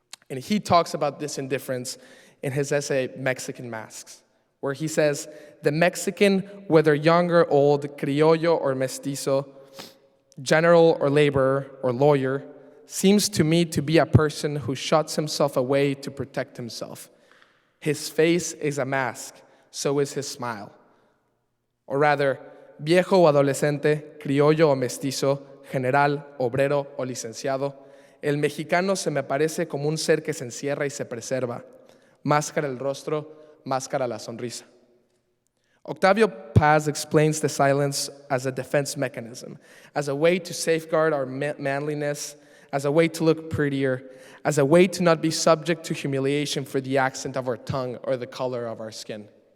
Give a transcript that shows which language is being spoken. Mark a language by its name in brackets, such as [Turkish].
[English] And he talks about this indifference in his essay, Mexican Masks, where he says, the Mexican, whether young or old, criollo or mestizo, general or laborer or lawyer, seems to me to be a person who shuts himself away to protect himself. His face is a mask, so is his smile. [Spanish] Or rather, viejo o adolescente, criollo o mestizo, general, obrero o licenciado, el mexicano se me parece como un ser que se encierra y se preserva. Máscara el rostro, máscara la sonrisa. [English] Octavio Paz explains the silence as a defense mechanism, as a way to safeguard our manliness, as a way to look prettier, as a way to not be subject to humiliation for the accent of our tongue or the color of our skin.